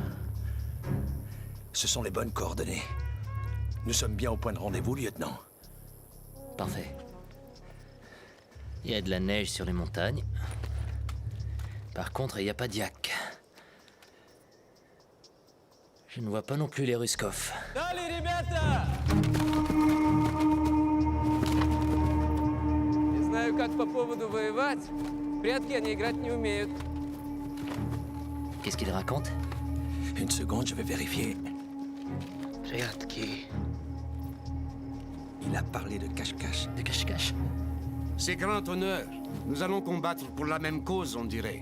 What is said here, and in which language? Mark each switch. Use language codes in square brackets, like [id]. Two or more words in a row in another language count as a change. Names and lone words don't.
[fr] Ce sont les bonnes coordonnées. Nous sommes bien au point de rendez-vous, lieutenant. Parfait. Il y a de la neige sur les montagnes. Par contre, il n'y a pas d'yak. Je ne vois pas non plus les Ruskov. Allez, [ru] ребята! Не знаю, как по поводу воевать. В прятки они играть не умеют. [fr] Qu'est-ce qu'il raconte? Une seconde, je vais vérifier. [ru] Prятки. [fr] Il a parlé de cache-cache. De cache-cache. C'est grand honneur. Nous allons combattre pour la même cause, on dirait.